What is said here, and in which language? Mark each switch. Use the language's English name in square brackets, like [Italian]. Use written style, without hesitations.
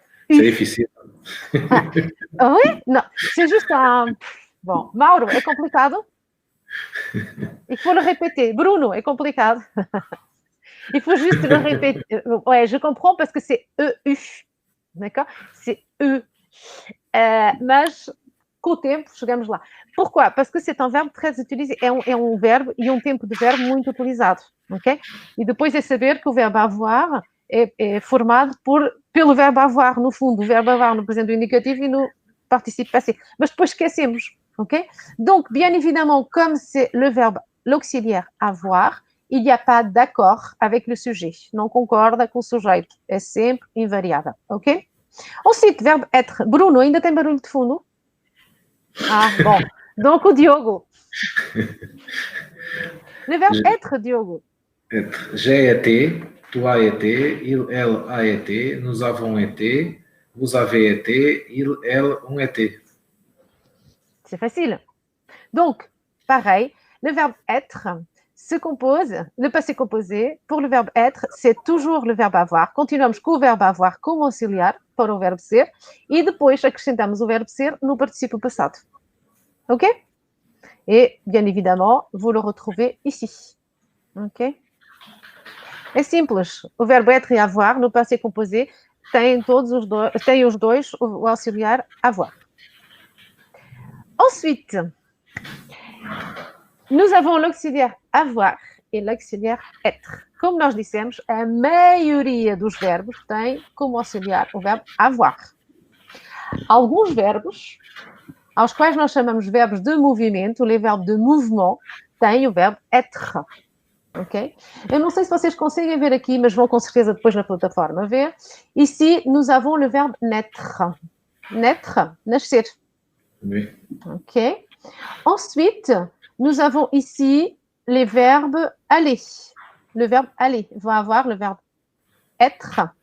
[French] C'est difficile. Oui? Non, c'est juste un... Bon, Mauro, [Portuguese] é complicado? [French] Il faut le répéter. [Portuguese] Bruno, é complicado? [French] Il faut juste le répéter. Ouais, je comprends parce que c'est EU. D'accord? C'est E. [Portuguese] Mas, com o tempo, chegamos lá. [French] Pourquoi? Parce que c'est un verbe très utilisé. [Portuguese] É um verbo e um tempo de verbo muito utilizado. Ok? E depois é saber que o verbo avoir é formado pelo verbo avoir, no fundo. O verbo avoir no presente indicativo e no participe passé. Mas depois esquecemos. Ok? [French] Donc, bien évidemment, comme c'est le verbe, l'auxiliaire avoir, il n'y a pas d'accord avec le sujet. [Portuguese] Não concorda com o sujeito. É sempre invariável. Ok? [French] Ensuite, verbe être. [Portuguese] Bruno, ainda tem barulho de fundo? [French] Ah, bon. Donc, o Diogo. Le verbe être, Diogo. Être. J'ai été, tu as été, il, elle a été, nous avons été, vous avez été, il, elles ont été. C'est facile. Donc, pareil, le verbe être se compose, le passé composé, pour le verbe être, c'est toujours le verbe avoir. [Portuguese] Continuamos com o verbo avoir como auxiliar para o verbo ser e depois acrescentamos o verbo ser no participio passado. OK? [French] Et, bien évidemment, vous le retrouvez ici. OK? [Portuguese] É simples. O verbo être e avoir, no passé composé, tem os dois o auxiliar avoir. [French] Ensuite, nous avons l'auxiliaire avoir e l'auxiliaire être. [Portuguese] Como nós dissemos, a maioria dos verbos tem como auxiliar o verbo avoir. Alguns verbos, aos quais nós chamamos verbos de movimento, [French] les verbes de mouvement, [Portuguese] têm o verbo être. Ok? Eu não sei se vocês conseguem ver aqui, mas vão com certeza depois na plataforma ver. [French] Ici, nous avons le verbe naître. Naître, nascer. Oui. Ok? Ensuite, nous avons ici les verbes aller. Le verbe aller va avoir le verbe être.